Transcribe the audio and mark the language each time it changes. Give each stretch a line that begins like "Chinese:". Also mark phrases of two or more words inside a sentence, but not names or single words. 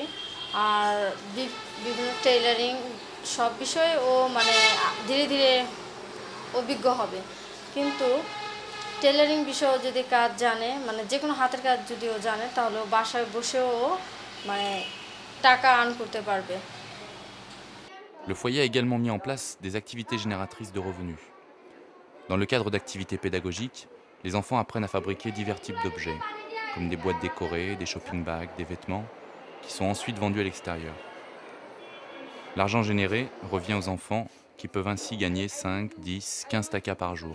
Bangla: আর বিভিন্ন টেইলারিং সব বিষয়ে ও মানে ধীরে ধীরে অভিজ্ঞ হবে। কিন্তু টেইলারিং বিষয়ে যদি কাজ জানে, মানে যে কোনো হাতের কাজ যদি ও জানে, তাহলে ও বাসায় বসেও মানে টাকা আর্ন করতে পারবে।
French: Le foyer a également mis en place des activités génératrices de revenus. Dans le cadre d'activités pédagogiques, les enfants apprennent à fabriquer divers types d'objets, comme des boîtes décorées, des
English: shopping bags,
French: des vêtements, qui sont ensuite vendus à l'extérieur. L'argent généré revient aux enfants qui peuvent ainsi gagner 5, 10, 15 takas par jour.